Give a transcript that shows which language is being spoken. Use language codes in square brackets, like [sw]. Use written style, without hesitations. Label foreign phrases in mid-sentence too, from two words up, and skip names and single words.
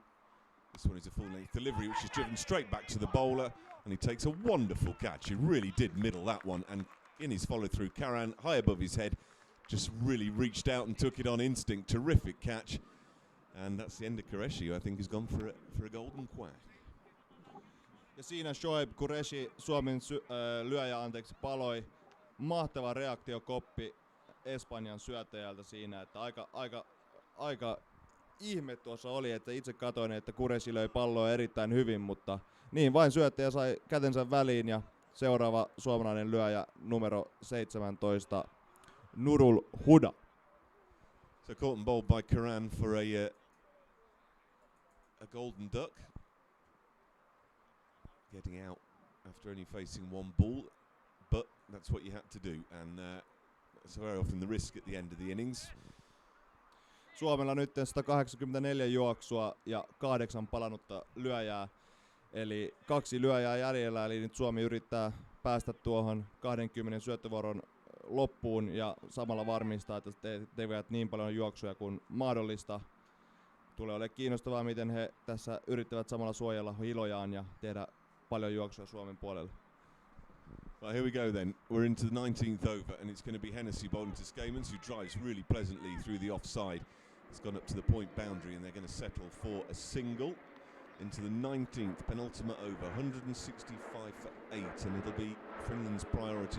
[en] This one is a full-length delivery which is driven straight back to the bowler, and he takes a wonderful catch. He really did middle that one, and in his follow-through, Karan, high above his head, just really reached out and took it on instinct. Terrific catch, and that's the end of Qureshi, who I think has gone for a golden quack. [fi] Ja siinä Shoaib Qureshi, Suomen lyöjä, paloi. Mahtava reaktiokoppi Espanjan syöttäjältä siinä, että aika ihme tuossa oli, että itse katoin, että Qureshi löi palloa erittäin hyvin, mutta niin vain syöttäjä sai kätensä väliin ja seuraava suomalainen lyöjä numero 17, Nurul Huda. [en] So caught and bowled by Karan for a golden duck. Getting out after only facing 1 ball, but that's what you had to do, and it's very often the risk at the end of the innings. [fi] Suomella nyt 184 juoksua ja 8 palannutta lyöjää, eli 2 lyöjää jäljellä, eli nyt Suomi yrittää päästä tuohon 20 syöttövuoron loppuun ja samalla varmistaa, että tekevät niin paljon juoksuja kuin mahdollista. Tulee olemaan kiinnostavaa, miten he tässä yrittävät samalla suojella hilojaan ja tehdä paljon juoksuja Suomen puolelle. [en] Well, here we go then. We're into the 19th over, and it's going to be Hennessy bowling to Skamans, who drives really pleasantly through the offside. It's gone up to the point boundary, and they're going to settle for a single into the 19th penultimate over. 165 for 8, and it'll be Finland's priority now.